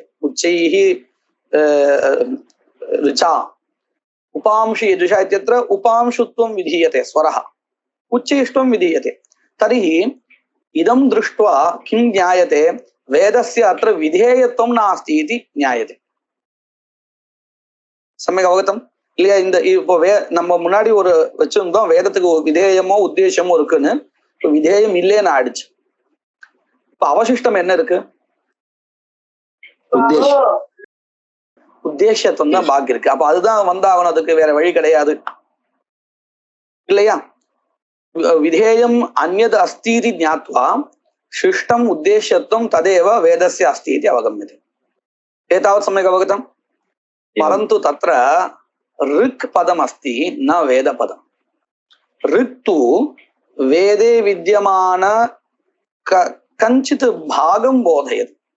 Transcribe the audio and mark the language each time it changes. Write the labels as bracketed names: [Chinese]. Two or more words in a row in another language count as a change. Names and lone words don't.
[Sanskrit] उच्चैः ऋचा उपांशि यजुषा इत्यत्र उपांशुत्वं विधीयते, स्वरः उच्चैष्ठ्वं विधीयते. तर्हि इदं दृष्ट्वा किं ज्ञायते, वेदस्य अत्र विधेयत्वं नास्ति इति ज्ञायते. सम्यक् अवगतम् இல்லையா. [Tamil] இந்த இப்போ நம்ம முன்னாடி ஒரு வச்சிருந்தோம், வேதத்துக்கு விதேயமோ உத்தேசமோ இருக்குன்னு, இப்போ விதேயம் இல்லைன்னு ஆயிடுச்சு. இப்ப அவசிஷ்டம் என்ன இருக்கு, உத்தேசத்துவம் தான் பாக்கி இருக்கு. அப்ப அதுதான் வந்தாகணும், அதுக்கு வேற வழி கிடையாது இல்லையா. [Sanskrit] विधेयम् अन्यत् अस्ति इति ज्ञात्वा शिष्टम उद्देश्यत्वं तदेव वेदस्य अस्ति इति अवगम्यते. एतावत् सम्यक् अवगतम्. परन्तु तत्र ऋक् पदम् अस्ति, न वेद पदम्. ऋक् तु वेदे विद्यमान कञ्चित् भागं बोधयति.